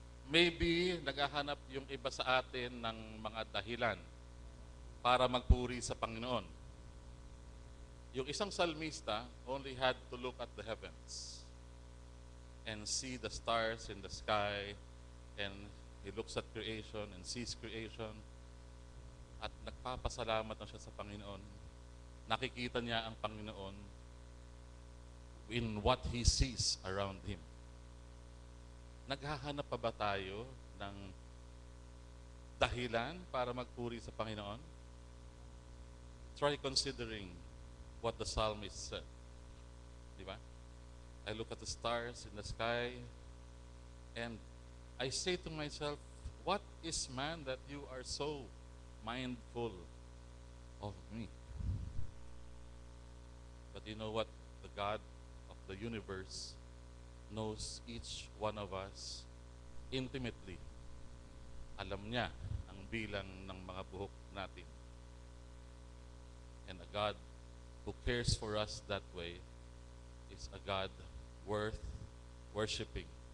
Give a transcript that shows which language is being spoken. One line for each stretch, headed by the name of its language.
Filipino: Maybe naghahanap yung iba sa atin ng mga dahilan para magpuri sa Panginoon. Yung isang salmista
English: only had to look at the heavens and see the stars in the sky, and he looks at creation and sees creation,
Filipino: at nagpapasalamat na siya sa Panginoon. Nakikita niya ang Panginoon
English: in what he sees around him.
Filipino: Naghahanap pa ba tayo ng dahilan para magpuri sa Panginoon?
English: Try considering what the psalmist said.
Filipino: Di ba?
English: I look at the stars in the sky and I say to myself, what is man that you are so mindful of me? But you know what? The God of the universe knows each one of us intimately.
Filipino: Alam niya ang bilang ng mga buhok natin.
English: And a God who cares for us that way is a God worth worshiping.